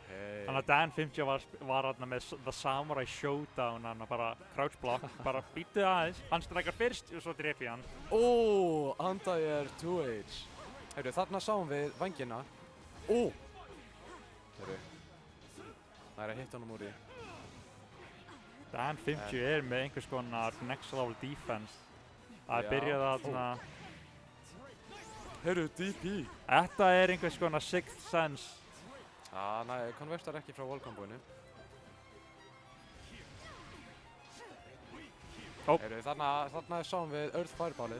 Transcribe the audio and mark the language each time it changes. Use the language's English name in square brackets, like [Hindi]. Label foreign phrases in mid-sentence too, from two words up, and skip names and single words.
[Icelandic] Þannig að Dan 50 var þarna með The Samurai Showdown, hann bara [English] crouch block, [Icelandic] bara býttu aðeins, hann strækkar fyrst og svo drepi hann. Ó, Anti-Air 2H. Heyrðu, þarna sáum við vængina. Ó! Heyrðu, það er að hitta honum úr því. Dan 50 er með einhvers konar [English] next level defense. [Icelandic] Það Já. byrjaði þarna. Heyrðu, DP. Þetta er einhvers konar [English] sixth sense. [Icelandic] Nei, konvertar ekki frá wall-komboinu. Heyrðu, þarna sáum við Earth Fireballið.